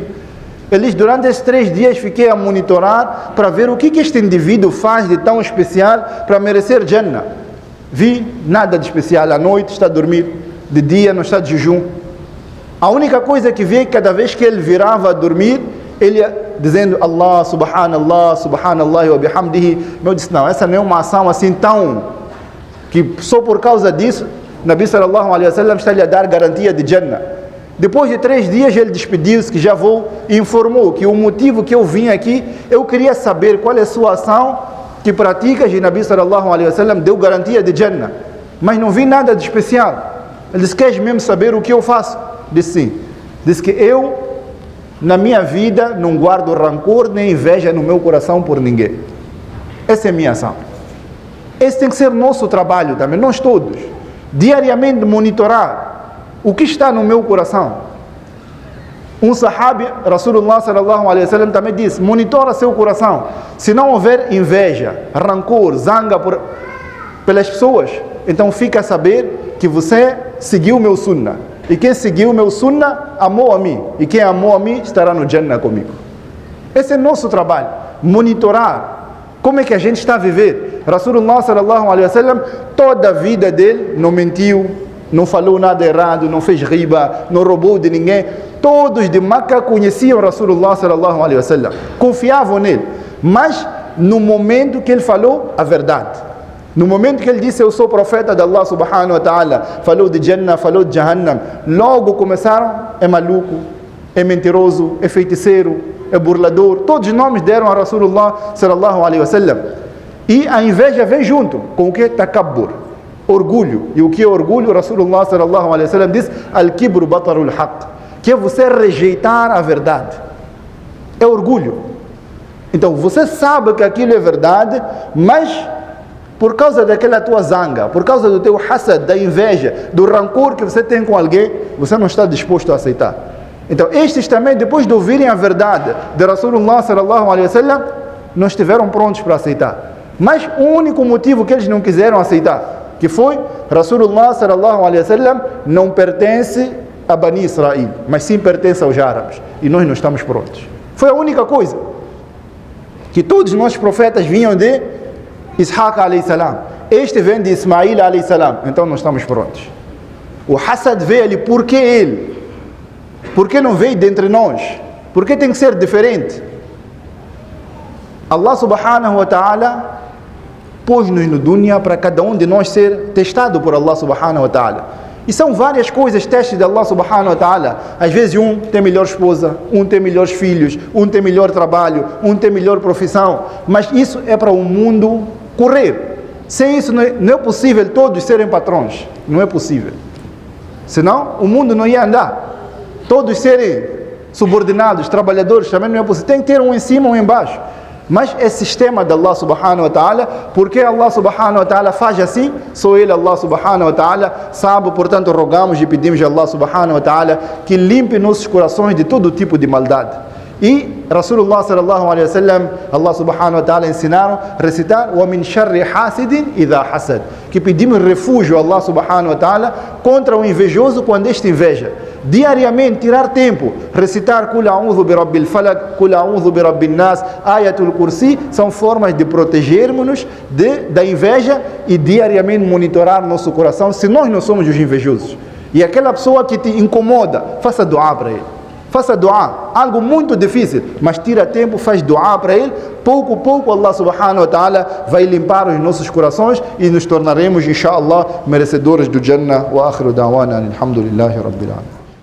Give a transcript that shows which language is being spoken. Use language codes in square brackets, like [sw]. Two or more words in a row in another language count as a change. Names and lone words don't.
[pt] Ele diz: durante esses 3 dias fiquei a monitorar para ver o que este indivíduo faz de tão especial para merecer Jannah. Vi nada de especial. À noite está a dormir, de dia não está de jejum. A única coisa que vi, cada vez que ele virava a dormir, ele ia dizendo [ar] الله، سبحان الله، سبحان الله وبحمده. [pt] Eu disse: não, essa não é uma ação assim tão, que só por causa disso [ar] نبي صلى الله عليه وسلم [pt] está-lhe a dar garantia de Jannah. Depois de 3 dias ele despediu-se, que já vou, e informou que o motivo que eu vim aqui, eu queria saber qual é a sua ação que praticas, e [ar] نبي صلى الله عليه وسلم [pt] deu garantia de Jannah, mas não vi nada de especial. Ele disse: queres mesmo saber o que eu faço? Disse: sim. Disse que eu, na minha vida, não guardo rancor nem inveja no meu coração por ninguém. Essa é a minha ação. Esse tem que ser nosso trabalho também, nós todos, diariamente monitorar o que está no meu coração. [ar] Um صحابي، رسول الله صلى الله عليه وسلم, [pt] também disse: monitora seu coração. Se não houver inveja, rancor, zanga pelas pessoas, então fica a saber que você seguiu o meu sunnah. E quem seguiu o meu sunnah, amou a mim. E quem amou a mim, estará no Jannah comigo. Esse é nosso trabalho, monitorar como é que a gente está a viver. [ar] رسول الله صلى الله عليه وسلم, [pt] toda a vida dele, não mentiu, não falou nada errado, não fez riba, não roubou de ninguém. Todos de Makkah conheciam [ar] رسول الله صلى الله عليه وسلم, [pt] confiavam nele. Mas no momento que ele falou a verdade, no momento que ele disse: eu sou profeta de [ar] الله سبحانه وتعالى, [pt] falou de Jannah, falou de Jahannam, logo começaram: é maluco, é mentiroso, é feiticeiro, é burlador. Todos os nomes deram a [ar] رسول الله صلى الله عليه وسلم. [pt] E a inveja vem junto com o que? Takabbur, orgulho. E o que é orgulho? [ar] رسول الله صلى الله عليه وسلم [pt] diz: [ar] الكبر بطر الحق, [pt] que é você rejeitar a verdade. É orgulho. Então você sabe que aquilo é verdade, mas por causa daquela tua zanga, por causa do teu hasad, da inveja, do rancor que você tem com alguém, você não está disposto a aceitar. Então estes também, depois de ouvirem a verdade de [ar] رسول الله صلى الله عليه وسلم, [pt] não estiveram prontos para aceitar. Mas o único motivo que eles não quiseram aceitar, que foi: [ar] رسول الله صلى الله عليه وسلم [pt] não pertence a Bani Israel, mas sim pertence aos árabes, e nós não estamos prontos. Foi a única coisa. Que todos os nossos profetas vinham de [ar] إسحاق عليه السلام, [pt] este vem de [ar] إسماعيل عليه السلام, [pt] então não estamos prontos. O hasad veio ali, por que ele? Por que não veio dentre nós? Por que tem que ser diferente? [ar] الله سبحانه وتعالى [pt] pôs-nos no dunya para cada um de nós ser testado por [ar] الله سبحانه وتعالى. [pt] E são várias coisas, testes de [ar] الله سبحانه وتعالى. [pt] Às vezes um tem melhor esposa, um tem melhores filhos, um tem melhor trabalho, um tem melhor profissão. Mas isso é para o mundo correr. Sem isso não é possível todos serem patrões. Não é possível. Senão o mundo não ia andar. Todos serem subordinados, trabalhadores, também não é possível. Tem que ter um em cima, um embaixo. Mas é sistema de [ar] الله سبحانه وتعالى. [pt] Porque [ar] الله سبحانه وتعالى [pt] faz assim? Só Ele, [ar] الله سبحانه وتعالى, [pt] sabe. Portanto rogamos e pedimos a [ar] الله سبحانه وتعالى [pt] que limpe nossos corações de todo tipo de maldade. E [ar] رسول الله صلى الله عليه وسلم، الله سبحانه وتعالى [pt] ensinaram a recitar: [ar] ومن شر حاسد إذا حسد, [pt] que pedimos refúgio a [ar] الله سبحانه وتعالى [pt] contra o invejoso quando este inveja. Diariamente tirar tempo, recitar [ar] قل أعوذ برب الفلق, قل أعوذ برب الناس, [pt] Ayatul Kursi, são formas de protegermos-nos da inveja, e diariamente monitorar nosso coração se nós não somos os invejosos. E aquela pessoa que te incomoda, faça dua para ele. Faça dua, algo muito difícil, mas tira tempo, faz dua para ele. Pouco a pouco [ar] الله سبحانه وتعالى [pt] vai limpar os nossos corações e nos tornaremos, inshallah, merecedores do Jannah. [ar] وآخر دعوانا الحمد لله رب العالمين.